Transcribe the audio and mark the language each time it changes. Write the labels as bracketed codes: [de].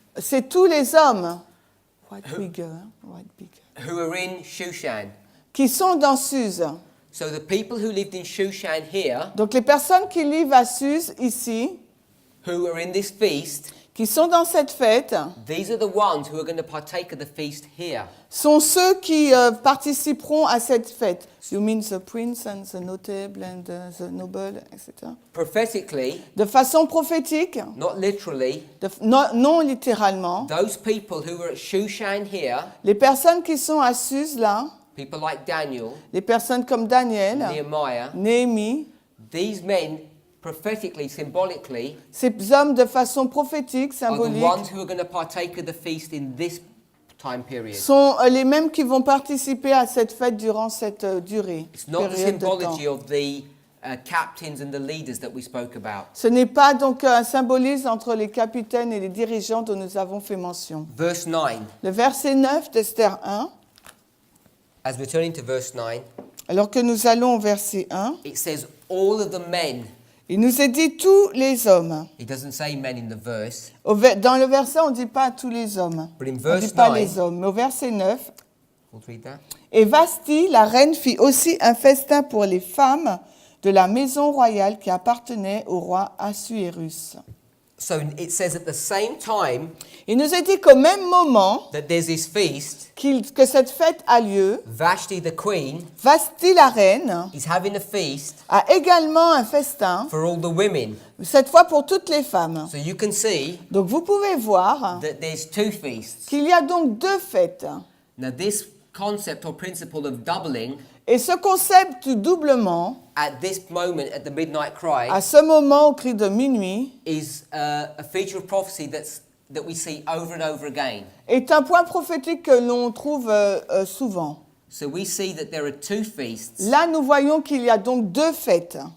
[fr] C'est tous les hommes [en] white bigger, who are in Shushan. [fr] qui sont dans Suse. [en] So the people who lived in Shushan here, [fr] Donc les personnes qui vivent à Suse ici, [en] who are in this feast, [fr] qui sont dans cette fête, [en] these are the ones who are going to partake of the feast here. [fr] sont ceux qui participeront à cette fête. [en] You mean the prince and the notable and the noble, etc. Prophetically, [fr] De façon prophétique, [en] not literally, [fr] non littéralement, [en] those people who are at Shushan here, [fr] les personnes qui sont à Suse là, [en] people like Daniel, [fr] les personnes comme Daniel, [en] Nehemiah, [fr] Néhémie, [en] these men, prophetically, symbolically, [fr] ces hommes de façon prophétique, [en] are the [fr] symbolique, [en] ones who are going to partake of the feast in this time period. [fr] sont les mêmes qui vont participer à cette fête durant cette durée, [en] It's not the [fr] période de temps. [en] symbology of the captains and the leaders that we spoke about. [fr] Ce n'est pas donc un symbolisme entre les capitaines et les dirigeants dont nous avons fait mention. [en] Verse 9. [fr] Le verset 9 d'Esther 1, [en] As we're turning to verse 9, [fr] alors que nous allons au verset 1, [en] it says all of the men. [fr] il nous est dit tous les hommes. [en] It doesn't say men in the verse, [fr] Dans le verset, on ne dit pas tous les hommes. [en] but in [fr] On ne [en] verse [fr] dit pas [en] 9, [fr] les hommes. Mais au verset 9, [en] we'll read that. [fr] et Vasti, la reine, fit aussi un festin pour les femmes de la maison royale qui appartenait au roi Assuérus. [en] So it says at the same time [fr] Il nous est dit qu'au même moment [en] that there's this feast, [fr] que cette fête a lieu, [en] Vashti the queen [fr] Vasti, la reine, [en] is having a feast [fr] a également un festin, [en] for all the women. [fr] cette fois pour toutes les femmes. [en] So you can see [fr] Donc vous pouvez voir [en] that there's two feasts. [fr] qu'il y a donc deux fêtes. [en] Now this concept or principle of doubling [fr] Et ce concept du doublement, [en] at this moment at the midnight cry [fr] à ce moment au cri de minuit, [en] is a feature of prophecy that we see over and over again. [fr] est un point prophétique que l'on trouve souvent. [en] So we see that there are two feasts, [fr] Là, nous voyons qu'il y a donc deux fêtes.